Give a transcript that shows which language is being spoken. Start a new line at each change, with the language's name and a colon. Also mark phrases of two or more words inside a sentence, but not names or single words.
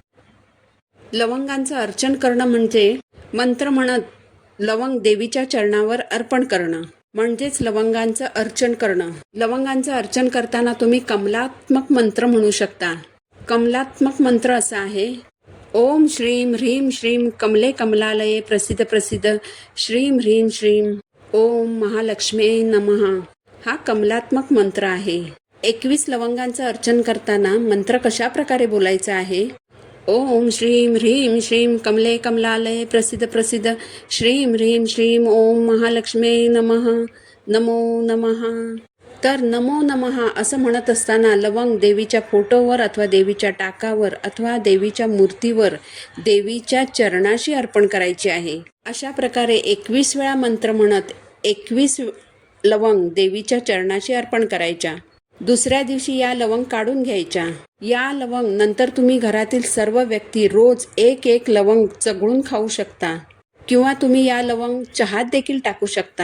Marathi: लवंगांचं अर्चन करणं म्हणजे मंत्र म्हणत लवंग देवीच्या चरणावर अर्पण करणं म्हणजेच लवंगांचं अर्चन करणं. लवंगांचं अर्चन करताना तुम्ही कमलात्मक मंत्र म्हणू शकता. कमलात्मक मंत्र असा आहे
Sanskrit: ओम श्रीम ह्रीम श्रीम कमले कमलालये प्रसिद्ध प्रसिद्ध श्रीम ह्रीम श्रीम ओम महालक्ष्मी नमः.
Marathi: हा कमलात्मक मंत्र आहे. 21 लवंगांचं अर्चन करताना मंत्र कशा प्रकारे बोलायचा आहे.
Sanskrit: ओम श्रीम ह्रीम श्रीम कमले कमलालये प्रसिद्ध प्रसिद्ध श्रीम ह्रीम श्रीम ओम महालक्ष्मी नमः नमो नमः.
Marathi: तर नमो नमः असं म्हणत असताना लवंग देवीच्या फोटोवर अथवा देवीच्या टाकावर अथवा देवीच्या मूर्तीवर देवीच्या चरणाशी अर्पण करायची आहे. अशा प्रकारे 21 वेळा मंत्र म्हणत 21 लवंग देवीच्या चरणाशी अर्पण करायच्या. दुसऱ्या दिवशी या लवंग काढून घ्यायच्या. या लवंग नंतर तुम्ही घरातील सर्व व्यक्ती रोज एक एक लवंग चगळून खाऊ शकता किंवा तुम्ही या लवंग चहात देखील टाकू शकता.